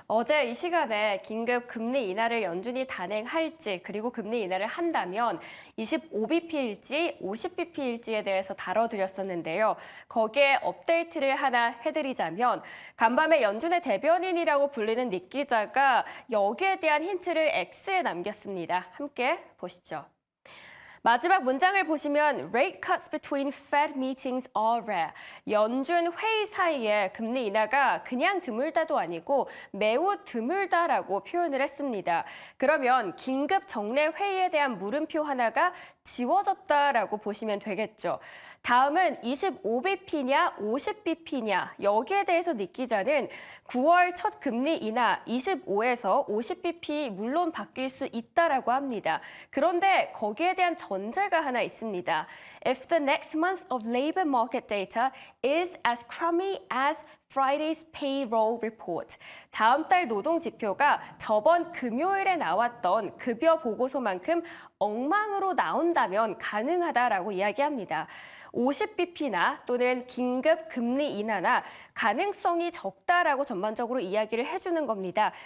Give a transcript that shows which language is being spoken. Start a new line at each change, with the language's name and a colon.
Korean: 어제 이 시간에 긴급 금리 인하를 연준이 단행할지 그리고 금리 인하를 한다면 25bp일지 50bp일지에 대해서 다뤄드렸었는데요. 거기에 업데이트를 하나 해드리자면 간밤에 연준의 대변인이라고 불리는 닉 기자가 여기에 대한 힌트를 X에 남겼습니다. 함께 보시죠. 마지막 문장을 보시면
English: rate cuts between Fed meetings are rare.
Korean: 연준 회의 사이에 금리 인하가 그냥 드물다도 아니고 매우 드물다라고 표현을 했습니다. 그러면 긴급 정례 회의에 대한 물음표 하나가 지워졌다라고 보시면 되겠죠. 다음은 25bp냐 50bp냐 여기에 대해서 닉 기자는 9월 첫 금리 인하 25에서 50bp 물론 바뀔 수 있다라고 합니다. 그런데 거기에 대한 전제가 하나 있습니다.
English: If the next month of labor market data is as crummy as Friday's payroll report.
Korean: 다음 달 노동 지표가 저번 금요일에 나왔던 급여 보고서만큼 엉망으로 나온다면 가능하다라고 이야기합니다. 50bp나 또는 긴급 금리 인하나 가능성이 적다라고 전반적으로 이야기를 해주는 겁니다.